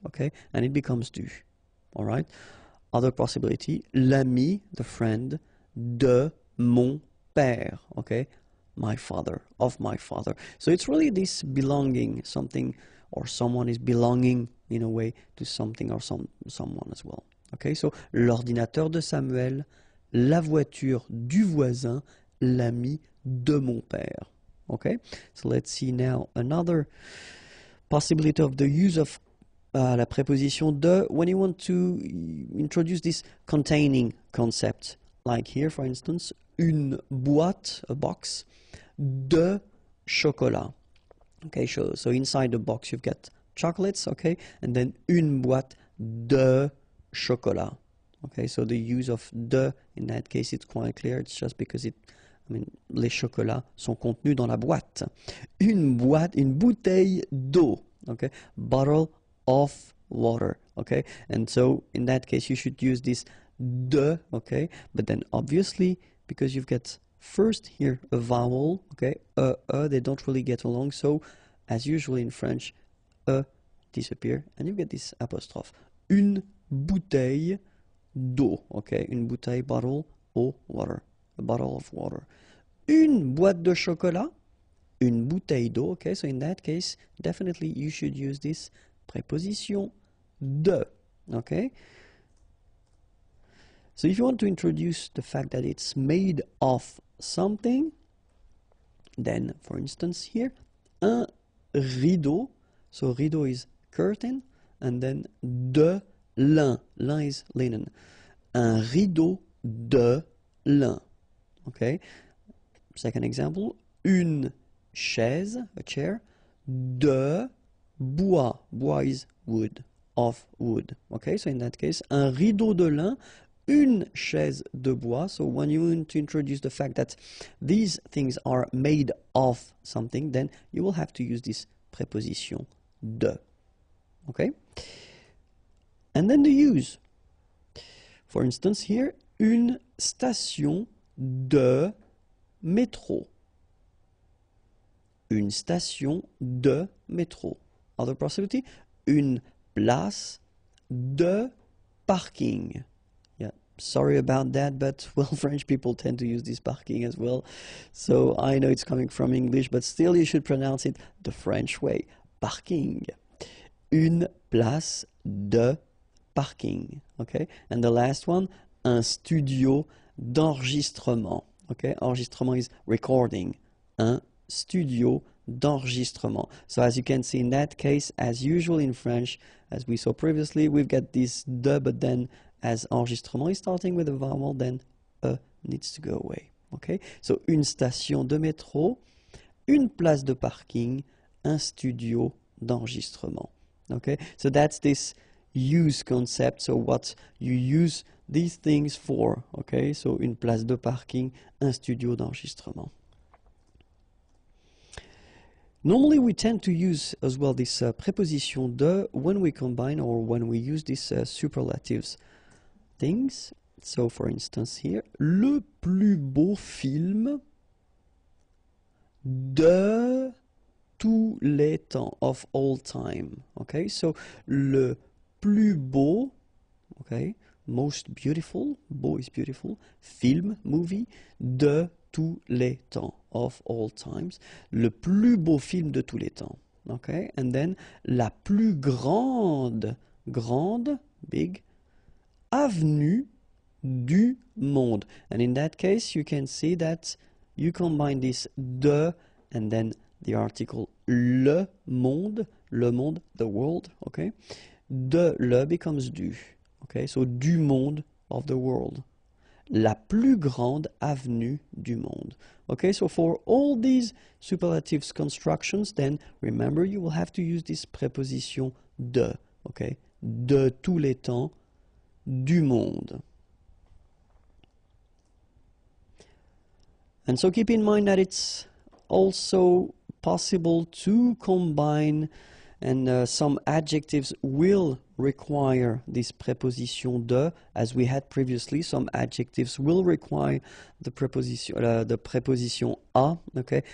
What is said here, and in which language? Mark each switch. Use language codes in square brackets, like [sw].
[en] Okay, and it becomes du. All right. Other possibility, l'ami, the friend, [fr] de mon père, [en] okay, my father, of my father. So it's really this belonging, something or someone is belonging in a way to something or someone as well. [fr] Okay, so l'ordinateur de Samuel, la voiture du voisin, l'ami de mon père. [en] Okay, so let's see now another possibility of the use of [fr] la préposition de [en] when you want to introduce this containing concept, like here, for instance, [fr] une boîte, [en] a box, [fr] de chocolat. [en] Okay, so inside the box you've got chocolates, okay, and then [fr] une boîte de chocolat. [en] Okay, so the use of de in that case it's quite clear. It's just because [fr] les chocolats sont contenus dans la boîte. Une bouteille d'eau. [en] Okay, bottle of water. Okay, and so in that case you should use this de. Okay, but then obviously because you've got first here a vowel, okay, they don't really get along, so as usual in French, disappear and you get this apostrophe. [fr] Une bouteille d'eau. [en] Okay, [fr] une bouteille, [en] bottle, eau, water, a bottle of water. [fr] Une boîte de chocolat, une bouteille d'eau. [en] Okay, so in that case definitely you should use this preposition de. Okay, so if you want to introduce the fact that it's made of something, then for instance here, [fr] un rideau, [en] so rideau is curtain, and then [fr] de lin, [en] lin is linen, [fr] un rideau de lin. [en] Okay, second example, [fr] une chaise, [en] a chair, [fr] de bois, [en] bois is wood, of wood. [fr] Okay, [en] so in that case, [fr] un rideau de lin, une chaise de bois. [en] So when you want to introduce the fact that these things are made of something, then you will have to use this preposition de. Okay, and then the use. For instance here, [fr] une station de métro. Une station de métro. [en] Other possibility, [fr] une place de parking. [en] Yeah, sorry about that, but well, French people tend to use this parking as well. So I know it's coming from English, but still you should pronounce it the French way. [fr] Parking. Une place de parking. [en] Okay, and the last one, [fr] un studio d'enregistrement. [en] Okay, enregistrement is recording. [fr] Un studio d'enregistrement. [en] So as you can see in that case, as usual in French, as we saw previously, we've got this de, but then as enregistrement is starting with a vowel, then needs to go away. [fr] Okay, so une station de métro, une place de parking, un studio d'enregistrement. [en] Okay, so that's this use concept, so what you use these things for. [fr] Okay, so une place de parking, un studio d'enregistrement. [en] Normally we tend to use as well this preposition de when we combine or when we use these superlatives things. So for instance here, [fr] le plus beau film de tous les temps, [en] of all time. [fr] Okay, so le plus beau, okay, [en] most beautiful, [fr] beau [en] is beautiful, [fr] film, movie, de tous les temps, [en] of all times, [fr] le plus beau film de tous les temps. Okay, and then la plus grande, big, avenue du monde. [en] And in that case, you can see that you combine this de and then the article [fr] le monde, [en] the world, okay? [fr] De le [en] becomes du, okay? So [fr] du monde [en] of the world. [fr] La plus grande avenue du monde. [en] Okay, so for all these superlatives constructions, then remember you will have to use this preposition de, okay? [fr] De tous les temps, du monde. [en] And so keep in mind that it's also possible to combine, and some adjectives will require this preposition de, as we had previously. Some adjectives will require the preposition a, okay?